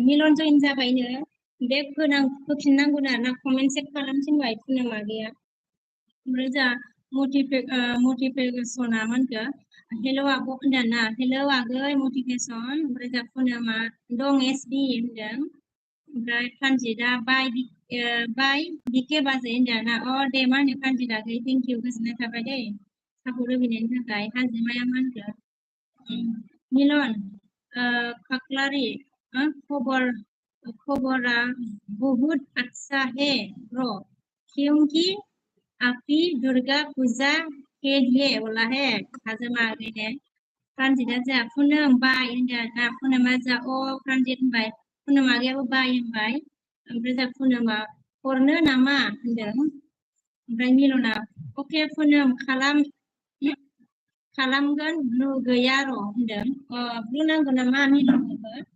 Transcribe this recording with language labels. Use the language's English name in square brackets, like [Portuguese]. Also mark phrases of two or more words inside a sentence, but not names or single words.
[Bodo] मिलन जयेन जाबायनो बेग होफिननांगौनो ना कमेन्ट सेक खालामफिनबाय पुनमा गैया ओमफ्राय जा मटिभेसना मानखो हेल' आब' होनदों ना हेल' आगै मटिभेसन ओमफ्राय जा पुनमा दं एसबि होनदों ओमफ्राय प्रानजितआ बाय बिके बाजै होनदों ना दे मा होनो प्रानजित आगै [English] thank you [Bodo] गोजोननाय थाबाय दे सापर्ट होफैनायनि थाखाय हाजिमाया मा होनखो मिलन ककलारी खबरा [Hindi] बहुत अच्छा है ब्रो क्योंकि अभी दुर्गा पूजा के लिए बोला है [Bodo] हाजिमा आगै ने प्रानजितआ जोंहा पुनम बाय होनदों ना पुनमा जा प्रानजित होनबाय पुनम आगैयाबो बाय होनबाय ओमफ्राय जा पुनमा हरनो नामा होनदों ओमफ्राय मिलना अके पुनम खालामगोन ब्लु गैया र' होनदों ब्लु नांगौ नामा मिलननोबो